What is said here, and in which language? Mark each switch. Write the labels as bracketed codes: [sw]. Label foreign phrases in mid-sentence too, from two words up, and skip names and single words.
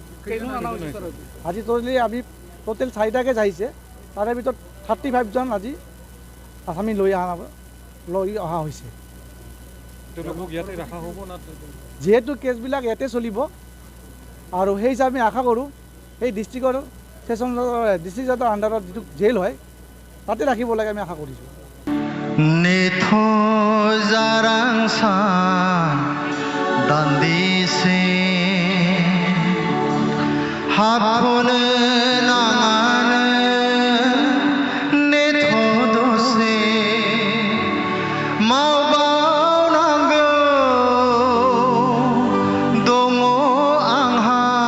[as] আজি আমি টোটেল 4টা কেছ আহিছে, তাৰে ভিতৰত 35জন আজি আসামী লৈ অহা হৈছে। যিহেতু কেছবিলাক ইয়াতে চলিব আৰু সেই হিচাপে আমি আশা কৰোঁ সেই [en] district session district judge [as] আণ্ডাৰত যিটো জেল হয় তাতে ৰাখিব লাগে আমি আশা কৰিছোঁ। [brx] नेथ' जारांसान दान्दिसे हाबथ'नो नाङानो नेथ' दसे मावबावनांगौ दङ आंहा